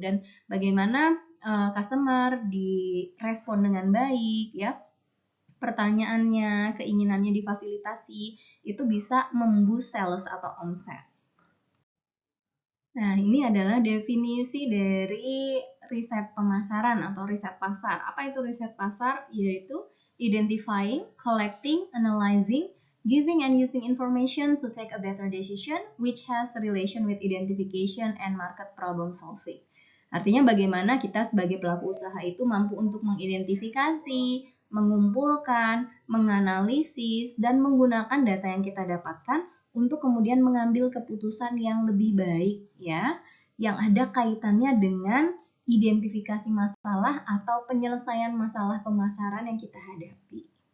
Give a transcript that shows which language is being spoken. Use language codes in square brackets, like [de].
[id] Dan bagaimana customer direspon dengan baik ya, pertanyaannya, keinginannya difasilitasi, itu bisa memboost sales atau omset. Nah, ini adalah definisi dari riset pemasaran atau riset pasar. Apa itu riset pasar? Yaitu [en] identifying, collecting, analyzing, giving and using information to take a better decision which has relation with identification and market problem solving. [id] Artinya bagaimana kita sebagai pelaku usaha itu mampu untuk mengidentifikasi, mengumpulkan, menganalisis, dan menggunakan data yang kita dapatkan untuk kemudian mengambil keputusan yang lebih baik ya, yang ada kaitannya dengan identifikasi masalah atau penyelesaian masalah pemasaran yang kita hadapi.